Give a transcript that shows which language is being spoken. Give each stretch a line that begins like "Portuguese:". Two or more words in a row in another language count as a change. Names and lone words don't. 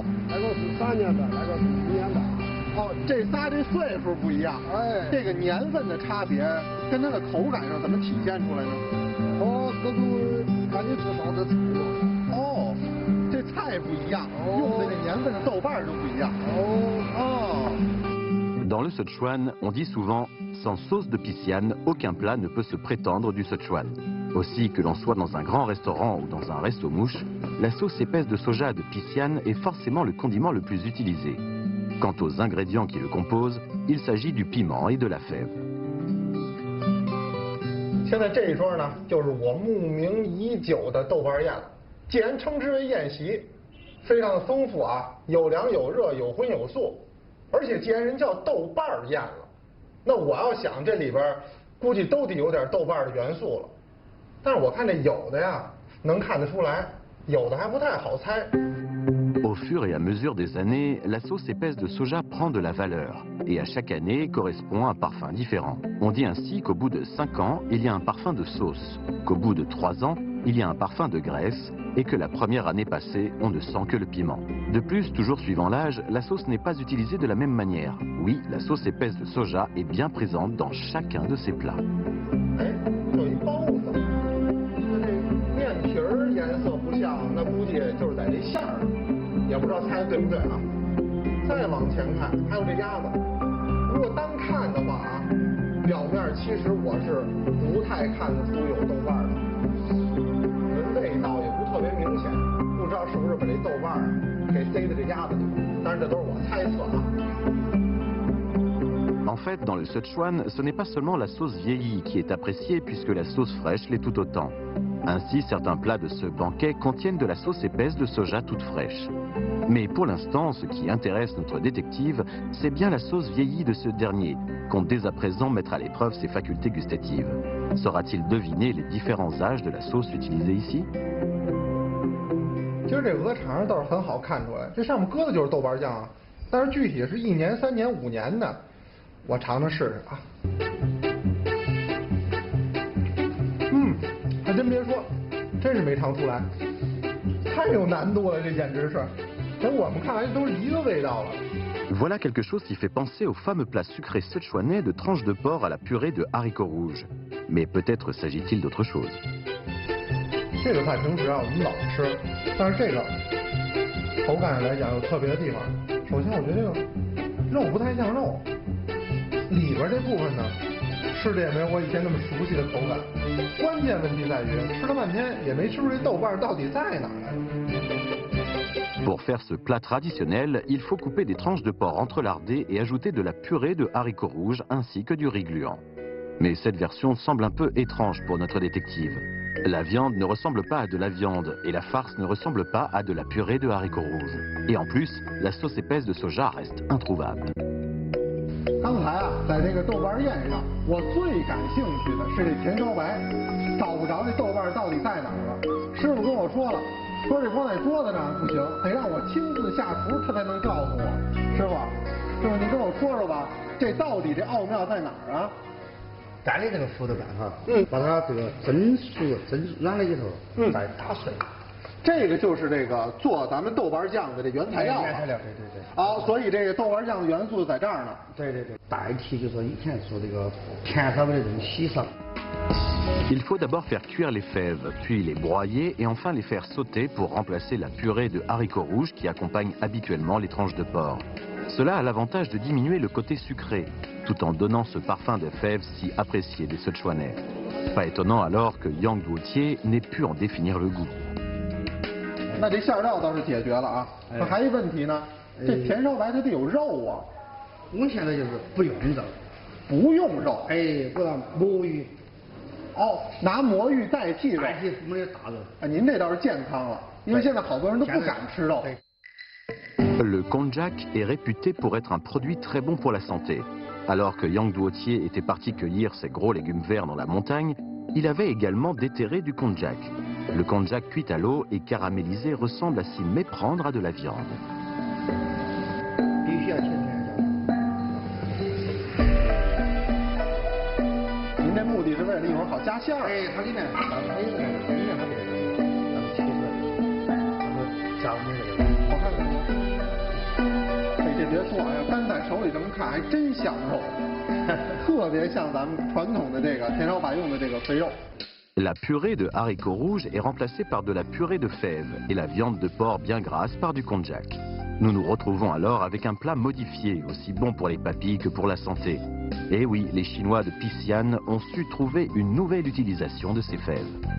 Chinese: 那个是3年的，那个是5年的。哦，这仨这岁数不一样，这个年份的差别跟它的口感上怎么体现出来呢？各种看你做啥的菜嘛。哦，这菜不一样，用的这年份的豆瓣就不一样。
French: Dans le Sichuan, on dit souvent « sans sauce de pisciane, aucun plat ne peut se prétendre du Sichuan ». Aussi que l'on soit dans un grand restaurant ou dans un resto-mouche, la sauce épaisse de soja de pisciane est forcément le condiment le plus utilisé. Quant aux ingrédients qui le composent, il s'agit du piment et de la fève.
Chinese: 现在这一桌呢，就是我慕名已久的豆瓣宴了。既然称之为宴席，非常的丰富啊，有凉有热，有荤有素。而且既然人叫豆瓣宴了，那我要想这里边估计都得有点豆瓣的元素了。但是我看这有的呀，能看得出来，有的还不太好猜。
French: Au fur et à mesure des années, la sauce épaisse de soja prend de la valeur et à chaque année correspond un parfum différent. On dit ainsi qu'au bout de 5 ans, il y a un parfum de sauce, qu'au bout de 3 ans, il y a un parfum de graisse et que la première année passée, on ne sent que le piment. De plus, toujours suivant l'âge, la sauce n'est pas utilisée de la même manière. Oui, la sauce épaisse de soja est bien présente dans chacun de ses plats.
Chinese: 有一包子，这面皮儿颜色不像，那估计就是在这馅儿。也不知道猜的对不对啊？再往前看，还有这鸭子。如果单看的话啊，表面其实我是不太看得出有豆瓣的，味道也不特别明显，不知道是不是把这豆瓣给塞在这鸭子里。但是这都是我猜测啊。
French: En fait, dans le Sichuan, ce n'est pas seulement la sauce vieillie qui est appréciée puisque la sauce fraîche l'est tout autant. Ainsi, certains plats de ce banquet contiennent de la sauce épaisse de soja toute fraîche. Mais pour l'instant, ce qui intéresse notre détective, c'est bien la sauce vieillie de ce dernier, compte dès à présent mettre à l'épreuve ses facultés gustatives. Saura-t-il deviner les différents âges de la sauce utilisée ici?
Chinese: 其实这鹅肠倒是很好看出来，这上面搁的就是豆瓣酱啊，但是具体是1年、3年、5年的，我尝尝试试啊。还真别说，真是没尝出来，太有难度了，这简直是。在我们看来都是一个味道了。
French: Voilà quelque chose qui fait penser au fameux plat sucré sichuanais de tranches de porc à la purée de haricots rouges. Mais peut-être s'agit-il d'autre chose.
Chinese: 这个菜平时啊我们老吃，但是这个口感上来讲有特别的地方。首先我觉得这个肉不太像肉，里边这部分呢吃的也没有我以前那么熟悉的口感。关键问题在于吃了半天也没吃出这豆瓣到底在哪儿来。
French: Pour faire ce plat traditionnel, il faut couper des tranches de porc entrelardées et ajouter de la purée de haricots rouges ainsi que du riz gluant. Mais cette version semble un peu étrange pour notre détective. La viande ne ressemble pas à de la viande et la farce ne ressemble pas à de la purée de haricots rouges. Et en plus, la sauce épaisse de soja reste introuvable.
Chinese: 刚才啊，在这个豆瓣宴上，我最感兴趣的是这甜烧白，找不着这豆瓣到底在哪儿了。师傅跟我说了，说这光在桌子上不行，得让我亲自下厨，他才能告诉我。师傅，你跟我说说吧，这到底这奥妙在哪儿啊？咱的这个糊豆干哈，把它这个蒸熟、蒸软了以后，再打碎。这个就是这个做咱们豆瓣酱的这原材料。原材料，对。好，所以这个豆瓣酱的元素在这儿呢。对，代替就是说以前说这个甜烧的这种洗上。
French: Il faut d'abord faire cuire les fèves, puis les broyer et enfin les faire sauter pour remplacer la purée de haricots rouges qui accompagne habituellement les tranches de porc. Cela a l'avantage de diminuer le côté sucré, tout en donnant ce parfum de fèves si apprécié des Sichuanais. Pas étonnant alors que Yang Duotier n'ait pu en définir le goût.
Chinese: 那这馅料倒是解决了啊，那还一问题呢，这甜烧白它得有肉啊。我们现在就是不用肉，不用肉，不让魔芋。哦，拿魔芋代替肉，代替没有大肉。您这倒是健康了，因为现在好多人都不敢吃肉。
French: Le konjac est réputé pour être un produit très bon pour la santé. Alors que Yang Duotier était parti cueillir ses gros légumes verts dans la montagne, il avait également déterré du konjac. Le konjac cuit à l'eau et caramélisé ressemble à s'y méprendre à de la viande.
Chinese: 您这目的是为了一会儿好加馅儿。哎，它里面它它它这个，咱们切出来，然后加我们这个。我看看，这别说呀，单在手里这么看还真像肉，特别像咱们传统的这个田烧白用的这个肥肉。
French: La purée de haricots rouges est remplacée par de la purée de fèves et la viande de porc bien grasse par du konjac. Nous nous retrouvons alors avec un plat modifié, aussi bon pour les papilles que pour la santé. Et oui, les Chinois de Pixian ont su trouver une nouvelle utilisation de ces fèves.